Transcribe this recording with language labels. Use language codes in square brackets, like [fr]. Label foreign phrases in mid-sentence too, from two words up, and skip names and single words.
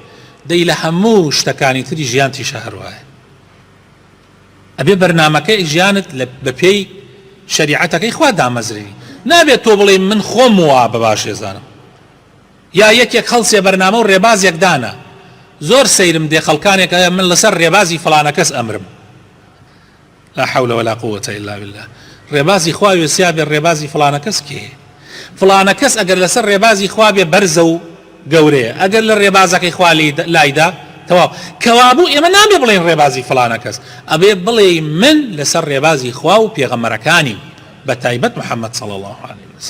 [ckb] دەی لە هەموو شتەکانی تری ژیان تیشە هەروایە، ئەبێ بەرنامەکەی ژیانت بە پێی شریعەتەکەی خوا دامەزرێنی، نابێت تۆ بڵێ من خۆم وا بە باشێزانم یا یەکێک هەڵسێ بەرنامە و ڕێبازێک دانا زۆر سەیرم دێ خەڵکانێک من لەسەر ڕێبازی فڵانە کەس ئەمرم [ar] لا حول ولا قوة إلا بالله [ckb] ڕێبازی خوا وێسیا بێ ڕێبازی فڵانە کەس کێ فڵانە کەس ئەگەر لەسەر ڕێبازی خوا بێ بەرزە و گەورەیە ئەگەر لە ڕێبازەکەی خوا لایدا تەواو کەوابوو ئێمە نابێ بڵێن ڕێبازی فڵانە کەس ئەبێ بڵێ من لەسەر ڕێبازی خوا و پێغەمبەرەکانی بە تایبەت محەممەد [ar] صلی الله عليه